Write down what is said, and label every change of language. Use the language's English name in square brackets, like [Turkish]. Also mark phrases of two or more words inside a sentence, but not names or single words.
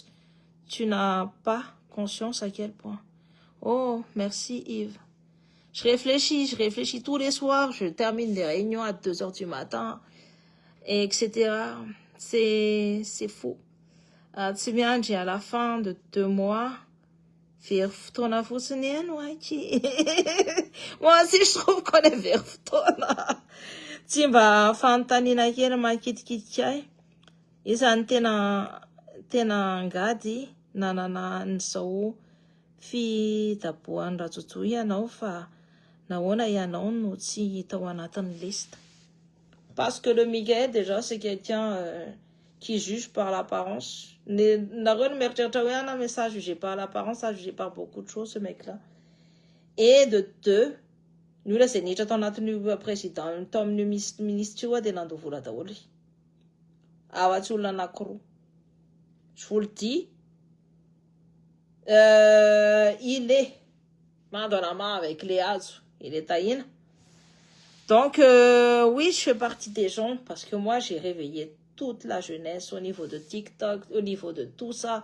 [French] Tu n'as pas conscience à quel point. Oh, merci Yves. Je réfléchis tous les soirs. Je termine des réunions à 2h du matin, etc. C'est fou. C'est bien, j'ai à la fin de 2 mois, [Malagasy] Very fotoana fotsiny ihany hoaiky. [French] Moi aussi je trouve qu'on est [Malagasy] very fotoana. Tsy mba fanontaniana kely makitikitiky ahy. Isany tena angady nanana an'izao fidaboan'ny rajojò ianao fa nahoana ianao no tsy hita ao anatin'ny liste. [French] Parce que le Miguel déjà c'est quelqu'un qui juge par l'apparence. [Malagasy] Nareo mieritreritra hoe ana [French] mais ça jugé par l'apparence, ça jugé par beaucoup de choses ce mec là. Et de deux, nous là c'est [Malagasy] nitra tao anatin'io président tao amin'io ministre io dia nandoa vola daholo. Afa-tsy olona anankiroa. [French] Je vous le dis. Il est Mandorama avec les Azu. Il est taïna. Donc, oui, je fais partie des gens parce que moi, j'ai réveillé toute la jeunesse au niveau de TikTok, au niveau de tout ça.